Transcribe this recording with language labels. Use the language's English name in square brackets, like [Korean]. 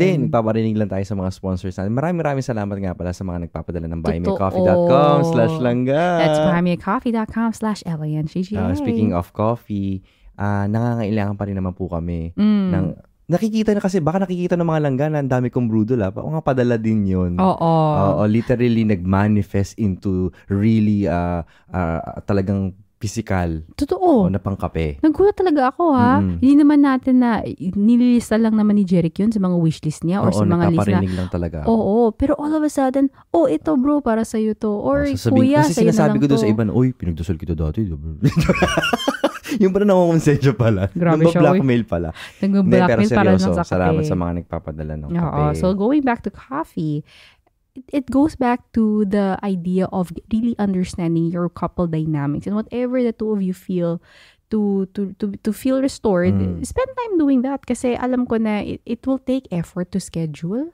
[Filipino] Hindi, nagpaparinig lang tayo sa mga sponsors natin. Maraming salamat nga pala sa mga nagpapadala ng buymeacoffee.com/langga. [English] That's buymeacoffee.com/LANGGA. [Filipino] Speaking of coffee, nangangailangan pa rin naman po kami ng... Nakikita na kasi, baka nakikita ng mga langga na ang dami kong brudol pa. O nga, padala din yun. Oo. [English] Literally, nag-manifest into really talagang physical. [Filipino] Totoo. Na pangkape. Naggulat talaga ako ha. Hindi naman natin na nililista lang naman ni Jeric yun sa mga wishlist niya or sa mga list na. Lang talaga. Oo. Pero all of a sudden, ito bro, para sa'yo to. Or kuya, kasi sa'yo na lang to. Kasi sinasabi ko doon sa iba na, pinagdasal kita dati. Yung pala namamonsensya pala. Grabe siya. Nagba-blackmail pala. Nagba-blackmail para lang sa kape. Salamat sa mga nagpapadala ng kape. [English] So going back to coffee, it goes back to the idea of really understanding your couple dynamics and whatever the two of you feel to feel restored, spend time doing that kasi alam ko na it will take effort to schedule.